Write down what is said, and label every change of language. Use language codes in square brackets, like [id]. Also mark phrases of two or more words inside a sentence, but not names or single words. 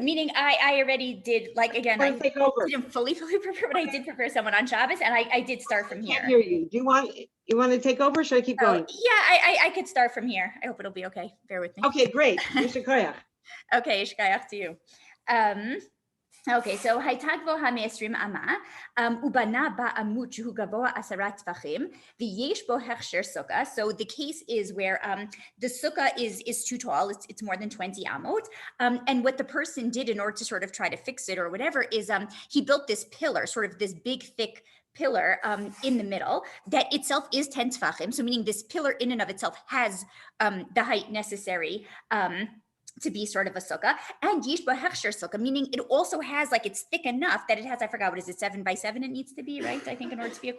[en] Meaning, I already did. Like again, I take over. Didn't fully prepare, but I did prepare someone on Shabbos, and I did start from here. I can't hear you. Do you want to take over? Or should I keep going? Yeah, I could start from here. I hope it'll be okay. Bear with me. Okay, great. Mr. Koyach. Okay, shkayach to you. Okay, so [he] היתה גבוהה מעשרים אמה, ובנה בעמוד שהוא גבוה 10 טפחים, ויש בו הכשר סוכה. [en] So the case is where the sukkah is too tall, it's more than 20 amot, and what the person did in order to sort of try to fix it or whatever is he built this pillar, sort of this big thick pillar in the middle that itself is 10 tvachim, so meaning this pillar in and of itself has the height necessary to be sort of a sukkah, and [he] יש בו הכשר סוכה, [en] meaning it also has, like, it's thick enough that it has, I forgot, what is it, 7 by 7 it needs to be, right?